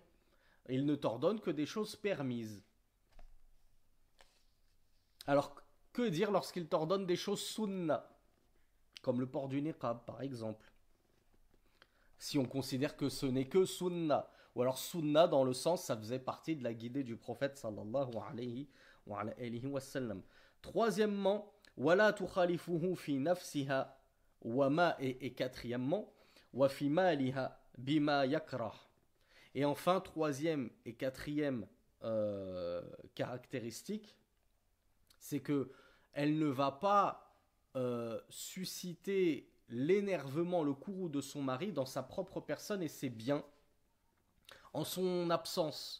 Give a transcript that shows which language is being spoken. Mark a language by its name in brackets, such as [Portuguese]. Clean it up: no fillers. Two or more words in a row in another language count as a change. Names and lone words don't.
[French] Il ne t'ordonne que des choses permises. Alors, que dire lorsqu'il t'ordonne des choses sunna, comme le port du niqab par exemple? Si on considère que ce n'est que sunna, ou alors sunna dans le sens ça faisait partie de la guidée du prophète [Arabic] صلى الله عليه وسلم. [French] Troisièmement, [Arabic] ولا تخالفه في نفسها وما [French] et quatrièmement, [Arabic] وفي مالها بما يكره. [French] Et enfin, troisième et quatrième caractéristique, c'est que elle ne va pas susciter l'énervement, le courroux de son mari dans sa propre personne et ses biens en son absence.